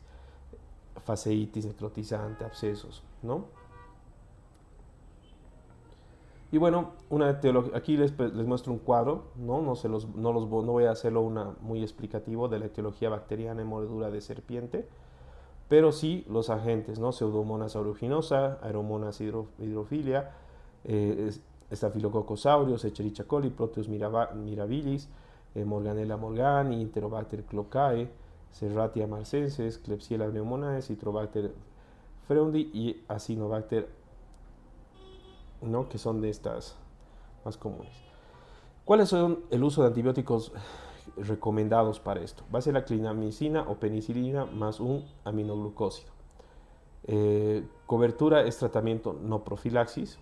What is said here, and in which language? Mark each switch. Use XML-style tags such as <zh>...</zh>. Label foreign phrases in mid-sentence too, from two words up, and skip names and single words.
<es>Fasciitis necrotizante, abscesos, ¿no? Y bueno, aquí les muestro un cuadro, ¿no? No voy a hacerlo muy explicativo de la etiología bacteriana en mordedura de serpiente, pero sí los agentes, ¿no? Pseudomonas aeruginosa, Aeromonas hydrophilia, Staphylococcus aureus, Escherichia coli, Proteus mirabilis, Morganella morgani, Enterobacter clocae, Serratia marcensis, Klebsiella pneumoniae, Citrobacter freundi y Acinetobacter, ¿no? Que son de estas más comunes. ¿Cuáles son el uso de antibióticos recomendados para esto? Va a ser la clindamicina o penicilina más un aminoglucósido. Cobertura es tratamiento, no profilaxis.</es>